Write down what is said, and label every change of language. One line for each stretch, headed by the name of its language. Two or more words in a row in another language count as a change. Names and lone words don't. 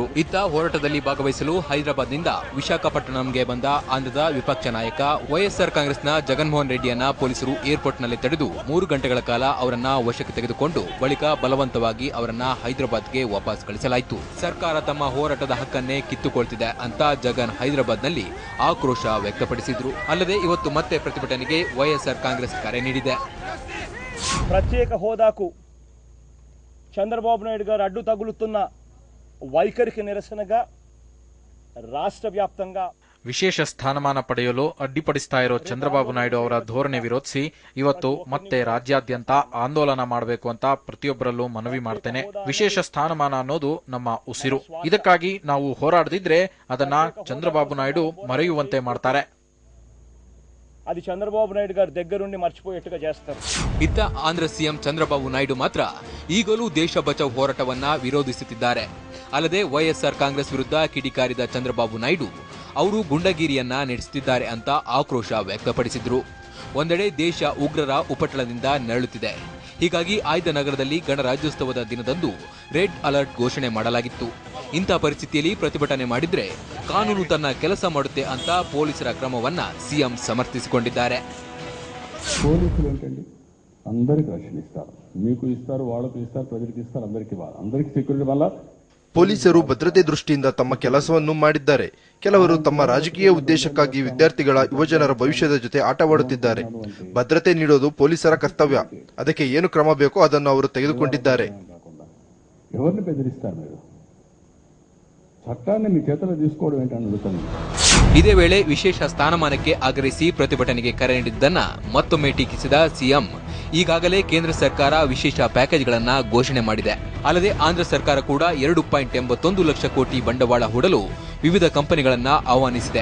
Kannada: ಇತ್ತ ಹೋರಾಟದಲ್ಲಿ ಭಾಗವಹಿಸಲು ಹೈದರಾಬಾದ್ನಿಂದ ವಿಶಾಖಪಟ್ಟಣಂಗೆ ಬಂದ ಆಂಧ್ರದ ವಿಪಕ್ಷ ನಾಯಕ ವೈಎಸ್ಆರ್ ಕಾಂಗ್ರೆಸ್ನ ಜಗನ್ಮೋಹನ್ ರೆಡ್ಡಿಯನ್ನ ಪೊಲೀಸರು ಏರ್ಪೋರ್ಟ್ನಲ್ಲಿ ತಡೆದು 3 ಗಂಟೆಗಳ ಕಾಲ ಅವರನ್ನ ವಶಕ್ಕೆ ತೆಗೆದುಕೊಂಡು ಬಳಿಕ ಬಲವಂತವಾಗಿ ಅವರನ್ನ ಹೈದರಾಬಾದ್ಗೆ ವಾಪಸ್ ಕಳಿಸಲಾಯಿತು. ಸರ್ಕಾರ ತಮ್ಮ ಹೋರಾಟದ ಹಕ್ಕನ್ನೇ ಕಿತ್ತುಕೊಳ್ತಿದೆ ಅಂತ ಜಗನ್ ಹೈದರಾಬಾದ್ನಲ್ಲಿ ಆಕ್ರೋಶ ವ್ಯಕ್ತಪಡಿಸಿದರು. ಅಲ್ಲದೆ ಇವತ್ತು ಮತ್ತೆ ಪ್ರತಿಭಟನೆಗೆ ವೈಎಸ್ಆರ್ ಕಾಂಗ್ರೆಸ್ ಕರೆ ನೀಡಿದೆ.
Telugu: ప్రత్యేక హోదాకు చంద్రబాబు నాయుడు గారు అడ్డు తగులుతున్న వైఖరికి నిరసనగా రాష్ట్ర వ్యాప్తంగా
Kannada: ವಿಶೇಷ ಸ್ಥಾನಮಾನ ಪಡೆಯಲು ಅಡ್ಡಿಪಡಿಸ್ತಾ ಇರೋ ಚಂದ್ರಬಾಬು ನಾಯ್ಡು ಅವರ ಧೋರಣೆ ವಿರೋಧಿಸಿ ಇವತ್ತು ಮತ್ತೆ ರಾಜ್ಯಾದ್ಯಂತ ಆಂದೋಲನ ಮಾಡಬೇಕು ಅಂತ ಪ್ರತಿಯೊಬ್ಬರಲ್ಲೂ ಮನವಿ ಮಾಡ್ತೇನೆ. ವಿಶೇಷ ಸ್ಥಾನಮಾನ ಅನ್ನೋದು ನಮ್ಮ ಉಸಿರು. ಇದಕ್ಕಾಗಿ ನಾವು ಹೋರಾಡದಿದ್ರೆ ಅದನ್ನ ಚಂದ್ರಬಾಬು ನಾಯ್ಡು ಮರೆಯುವಂತೆ ಮಾಡ್ತಾರೆ.
Telugu: అది చంద్రబాబు నాయుడు గారి దగ్గరుండి మర్చిపోయేట్టుగా చేస్తారు.
Kannada: ಇತ್ತ ಆಂಧ್ರ ಸಿಎಂ ಚಂದ್ರಬಾಬು ನಾಯ್ಡು ಮಾತ್ರ ಈಗಲೂ ದೇಶ ಬಚಾವ್ ಹೋರಾಟವನ್ನ ವಿರೋಧಿಸುತ್ತಿದ್ದಾರೆ. ಅಲ್ಲದೆ ವೈಎಸ್ಆರ್ ಕಾಂಗ್ರೆಸ್ ವಿರುದ್ಧ ಕಿಡಿಕಾರಿದ ಚಂದ್ರಬಾಬು ನಾಯ್ಡು ಅವರು ಗುಂಡಗಿರಿಯನ್ನ ನಡೆಸುತ್ತಿದ್ದಾರೆ ಅಂತ ಆಕ್ರೋಶ ವ್ಯಕ್ತಪಡಿಸಿದ್ರು. ಒಂದೆಡೆ ದೇಶ ಉಗ್ರರ ಉಪಟಳದಿಂದ ನರಳುತ್ತಿದೆ. ಹೀಗಾಗಿ ಆಯ್ದ ನಗರದಲ್ಲಿ ಗಣರಾಜ್ಯೋತ್ಸವದ ದಿನದಂದು ರೆಡ್ ಅಲರ್ಟ್ ಘೋಷಣೆ ಮಾಡಲಾಗಿತ್ತು. ಇಂಥ ಪರಿಸ್ಥಿತಿಯಲ್ಲಿ ಪ್ರತಿಭಟನೆ ಮಾಡಿದ್ರೆ ಕಾನೂನು ತನ್ನ ಕೆಲಸ ಮಾಡುತ್ತೆ ಅಂತ ಪೊಲೀಸರ ಕ್ರಮವನ್ನ ಸಿಎಂ ಸಮರ್ಥಿಸಿಕೊಂಡಿದ್ದಾರೆ.
Telugu: పోలీసులు ఏంటండి అందరికి రక్షణ ఇస్తారు, మీకు ఇస్తారు, వాళ్ళకు ఇస్తారు, ప్రజలకు ఇస్తారు, అందరికీ సెక్యూరిటీ వల్ల
Kannada: ಪೊಲೀಸರು ಭದ್ರತೆ ದೃಷ್ಟಿಯಿಂದ ತಮ್ಮ ಕೆಲಸವನ್ನು ಮಾಡಿದ್ದಾರೆ. ಕೆಲವರು ತಮ್ಮ ರಾಜಕೀಯ ಉದ್ದೇಶಕ್ಕಾಗಿ ವಿದ್ಯಾರ್ಥಿಗಳ ಯುವಜನರ ಭವಿಷ್ಯದ ಜೊತೆ ಆಟವಾಡುತ್ತಿದ್ದಾರೆ. ಭದ್ರತೆ ನೀಡೋದು ಪೊಲೀಸರ ಕರ್ತವ್ಯ. ಅದಕ್ಕೆ ಏನು ಕ್ರಮ ಬೇಕೋ ಅದನ್ನು ಅವರು ತೆಗೆದುಕೊಂಡಿದ್ದಾರೆ.
Telugu: ఎవరిని బెదిరిస్తారు మీరు? చట్టాన్ని మీ చేతుల్లో తీసుకోవడం ఏంటని అడుగుతాను.
Kannada: ಇದೇ ವೇಳೆ ವಿಶೇಷ ಸ್ಥಾನಮಾನಕ್ಕೆ ಆಗ್ರಹಿಸಿ ಪ್ರತಿಭಟನೆಗೆ ಕರೆ ನೀಡಿದ್ದನ್ನ ಮತ್ತೊಮ್ಮೆ ಟೀಕಿಸಿದ ಸಿಎಂ ಈಗಾಗಲೇ ಕೇಂದ್ರ ಸರ್ಕಾರ ವಿಶೇಷ ಪ್ಯಾಕೇಜ್ಗಳನ್ನ ಘೋಷಣೆ ಮಾಡಿದೆ. ಅಲ್ಲದೆ ಆಂಧ್ರ ಸರ್ಕಾರ ಕೂಡ 2.81 ಲಕ್ಷ ಕೋಟಿ ಬಂಡವಾಳ ಹೂಡಲು ವಿವಿಧ ಕಂಪನಿಗಳನ್ನ ಆಹ್ವಾನಿಸಿದೆ.